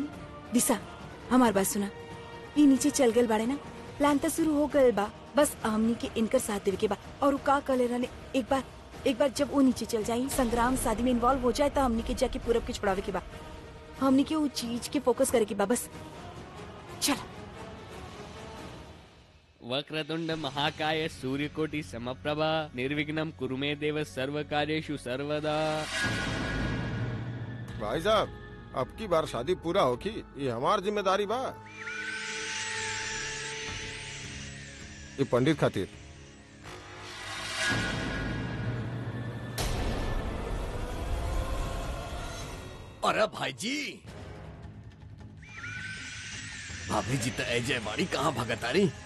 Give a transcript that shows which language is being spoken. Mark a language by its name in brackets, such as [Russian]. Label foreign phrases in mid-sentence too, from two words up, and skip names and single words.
[Bhojpuri] दिशा हमारी बात सुना, ये नीचे चल गए बाड़े ना, प्लान तो शुरू हो गए बा, बस हमनी के इनकर साथ देवे के बा। और वो का कर ले रहा, एक बार जब वो नीचे चल जाये, संग्राम शादी में इन्वॉल्व हो जाए, तो हमनी के जाके पूरब के छुड़ावे के बा। हमनी के वो चीज के फोकस करे के बा बस। चल। [Sanskrit] वक्रतुंड महाकाय सूर्यकोटि समप्रभा निर्विघ्नं कुरु मे देव सर्व कार्येषु सर्वदा। [Bhojpuri] भाई साहब, अब की बार शादी पूरा होगी, ये हमार जिम्मेदारी बा। ये पंडित खातिर। अरे भाई जी, भाभी जी तो अजय बाड़ी कहाँ भगत आ रही?